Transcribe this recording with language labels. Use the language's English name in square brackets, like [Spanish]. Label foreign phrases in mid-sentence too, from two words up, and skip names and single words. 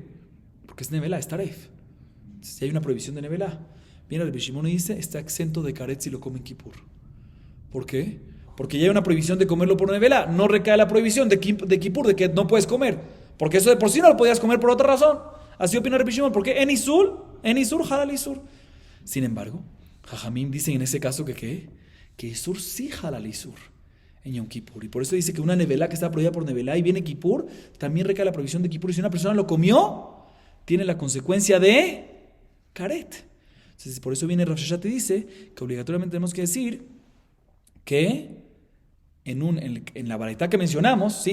[Spanish] Porque es nevelá, es taref. Si hay una prohibición de nevelá, viene el Bishimon y dice, está exento de karet si lo come en Kippur. ¿Por qué? Porque ya hay una prohibición de comerlo por nevelá. No recae la prohibición de Kippur, de que no puedes comer. Porque eso de por sí no lo podías comer por otra razón. Así opina el Bishimon. Porque en [Hebrew] איסור חל איסור. [Spanish] Sin embargo, Jajamim dicen en ese caso que isur sí [Hebrew] חל איסור [Spanish] en Yom Kippur. Y por eso dice que una nevelá que está prohibida por nevelá y viene Kippur, también recae la prohibición de Kippur. Y si una persona lo comió, tiene la consecuencia de karet. Entonces, por eso viene Rav Sheshat y dice que obligatoriamente tenemos que decir que en la baraitá que mencionamos, ¿sí?